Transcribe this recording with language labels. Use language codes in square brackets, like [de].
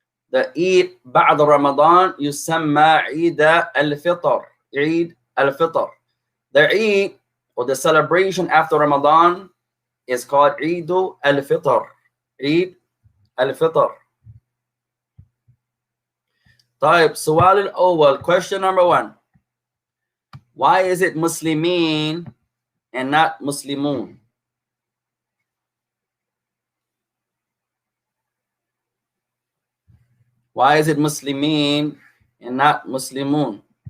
[ar] The Eid بعد Ramadan يسمى عيد الفطر. [en] Eid al-Fitr. The Eid, or the celebration after Ramadan, is called Eid al-Fitr. Eid al-Fitr. [ar] طيب, سؤال الأول, question number 1. [en] Why is it Muslimin and not Muslimun? Why is it Muslimin and not Muslimun?